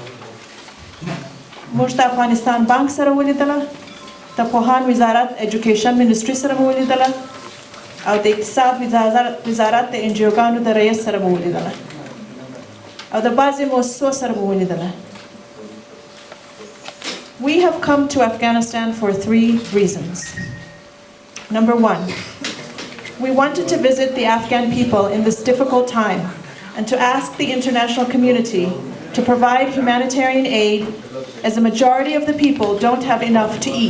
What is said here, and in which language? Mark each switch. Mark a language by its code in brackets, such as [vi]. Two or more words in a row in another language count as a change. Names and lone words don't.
[ps] موږ د افغانستان بانک سره ولیدله، د پوهان وزارت [en] education ministry [ps] سره مو ولیدله، او د اقتصاد وزارت د انجیوګانو د رئیس سره مو ولیدله، او د بعضې مؤسسو سره مو ولیدله. [en] We have come to Afghanistan for 3 reasons. Number 1, we wanted to visit the Afghan people in this difficult time and to ask the international community to provide humanitarian aid, as the majority of the people don't have enough to eat.